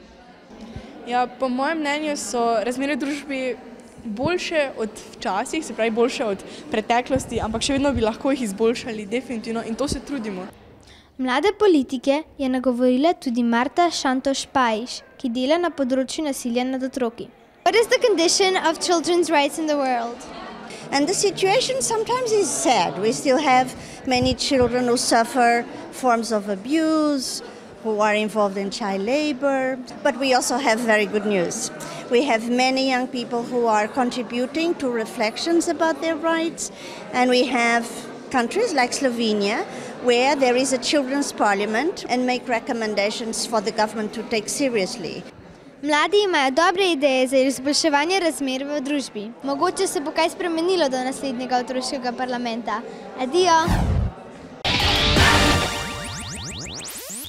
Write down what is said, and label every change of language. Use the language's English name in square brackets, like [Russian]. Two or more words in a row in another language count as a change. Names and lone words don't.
[Slovenian] Ja, po mojem mnenju so razmere v družbi boljše od včasih, se pravi boljše od preteklosti, ampak še vedno bi lahko jih izboljšali, definitivno, in to se trudimo. Mlade politike je nagovorila tudi Marta Šantoš Pajiš, ki dela na področju nasilja nad otroki. [English] What is the condition of children's rights in the world? And the situation sometimes is sad. We still have many children who suffer forms of abuse, who are involved in child labor. But we also have very good news. We have many young people who are contributing to reflections about their rights. And we have countries like Slovenia, where there is a children's parliament and make recommendations for the government to take seriously. [Slovenian] Mladi imajo dobre ideje za izboljševanje razmer v družbi. Mogoče se bo kaj spremenilo do naslednjega otroškega parlamenta. Adijo!